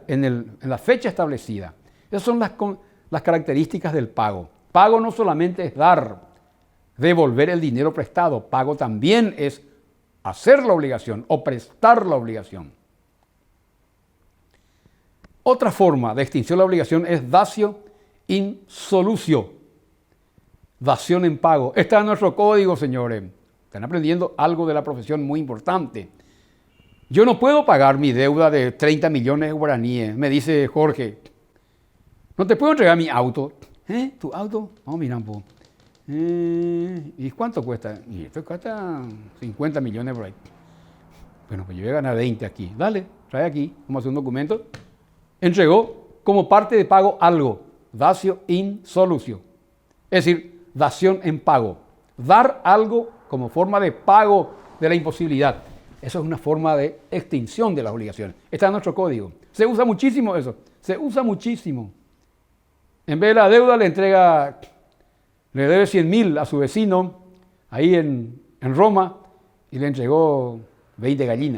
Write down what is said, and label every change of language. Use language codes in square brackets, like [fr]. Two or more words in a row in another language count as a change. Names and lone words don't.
[es] En la fecha establecida. Esas son las características del pago. Pago no solamente es dar, devolver el dinero prestado. Pago también es hacer la obligación o prestar la obligación. Otra forma de extinción de la obligación es [la] datio in solutio. [es] Dación en pago. Está en nuestro código, señores. Están aprendiendo algo de la profesión muy importante. Yo no puedo pagar mi deuda de 30 millones de guaraníes, me dice Jorge. No te puedo entregar mi auto. ¿Tu auto? Vamos a mirar un poco. ¿Y cuánto cuesta? Y esto cuesta 50 millones por ahí. Bueno, pues yo voy a ganar 20 aquí. Dale, trae aquí, vamos a hacer un documento. Entregó como parte de pago algo. [la] Datio in solutio. [es] Es decir, dación en pago. Dar algo como forma de pago de la imposibilidad. Eso es una forma de extinción de las obligaciones. Está en nuestro código. Se usa muchísimo eso. Se usa muchísimo. En vez de la deuda le debe 100.000 a su vecino ahí en Roma y le entregó 20 gallinas.